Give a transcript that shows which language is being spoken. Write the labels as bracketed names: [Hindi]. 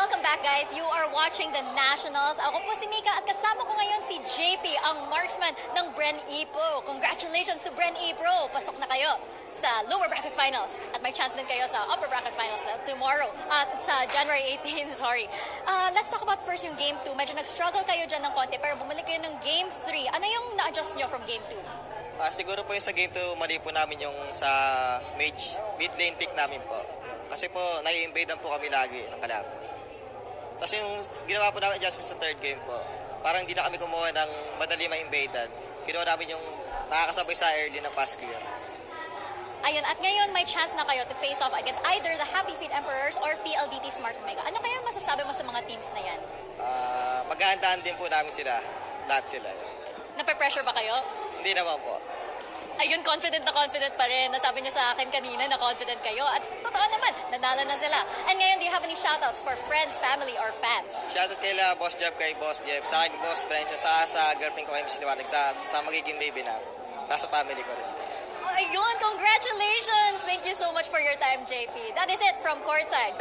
[English] back, guys. You are watching the Nationals. [Filipino] Ako po si Mika at kasama ko ngayon si JP, ang marksman ng Bren Epro. [English] Congratulations to Bren Epro. [Filipino] Pasok na kayo sa [English] lower bracket finals. [Filipino] At may chance din kayo sa [English] upper bracket finals tomorrow. [Filipino] At sa January 18, [English] sorry. Let's talk about first [Filipino] yung [English] Game 2. [Filipino] Medyo nag-struggle kayo dyan ng konti, pero bumalik kayo ng Game 3. Ano yung na-adjust nyo [English] from Game 2? [Filipino] Siguro po yung sa Game 2, mali po namin yung sa mid lane pick namin po. Kasi po, nai-invadean po kami lagi ng kalaban. Tapos yung ginawa po namin adjustment sa [English] third game [Filipino] po, parang hindi na kami kumuha ng madali ma-invadean. Kinuha namin yung nakakasabay sa early na pass clear. Ayun, at ngayon may [English] chance [Filipino] na kayo [English] to face off against either the Happy Feet Emperors or PLDT Smart Omega. [Filipino] Ano kaya masasabi mo sa mga teams na yan? Maghahandaan din po namin sila, lahat sila. Nape-pressure ba kayo? Hindi naman po. Ayun, confident na confident pa rin. Nasabi niyo sa akin kanina na confident kayo. At totoo naman, nanalo na sila. [English] And [Filipino] ngayon, [English] do you have any shoutouts for friends, family, or fans? [Filipino] Shoutout kay Boss Jeb, sa akin Boss Bren, sa girlfriend ko kay Miss Liwanag, sa magiging baby na, sa family ko rin. Oh, ayun, congratulations! [English] Thank you so much for your time, JP. That is it from courtside.